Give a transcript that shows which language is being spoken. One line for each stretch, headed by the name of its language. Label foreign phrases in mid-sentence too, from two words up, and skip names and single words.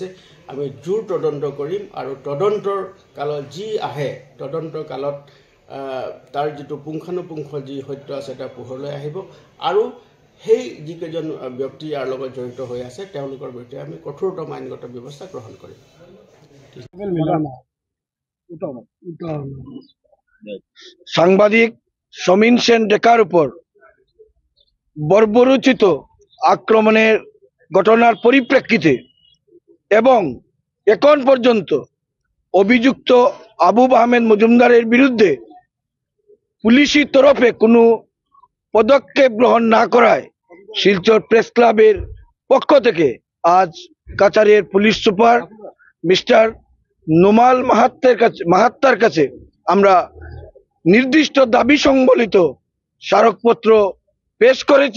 Assamese: আমি জোৰ তদন্ত কৰিম আৰু তদন্তৰ কালত যি আহে তদন্তৰ কালত তাৰ যিটো পুংখানুপুংখ যি সত্য আছে এটা পোহৰলৈ আহিব আৰু সেই যিকেইজন ব্যক্তি ইয়াৰ লগত জড়িত হৈ আছে তেওঁলোকৰ বিৰুদ্ধে আমি কঠোৰতম আইনগত ব্যৱস্থা গ্ৰহণ কৰিম।
Bangla: সাংবাদিক সমীন সেন ডেকার উপর বর্বরোচিত আক্রমণের ঘটনার পরিপ্রেক্ষিতে এবং এখন পর্যন্ত অভিযুক্ত আবুব আহমেদ মজুমদারের বিরুদ্ধে পুলিশি তরফে কোনো পদক্ষেপ গ্রহণ না করায় শিলচর প্রেস ক্লাবের পক্ষ থেকে আজ কাছাড়ের পুলিশ সুপার মিস্টার নোমাল মাহাত্তার কাছে আমরা নির্দিষ্ট দাবি সংবলিত স্মারকপত্র পেশ করেছি।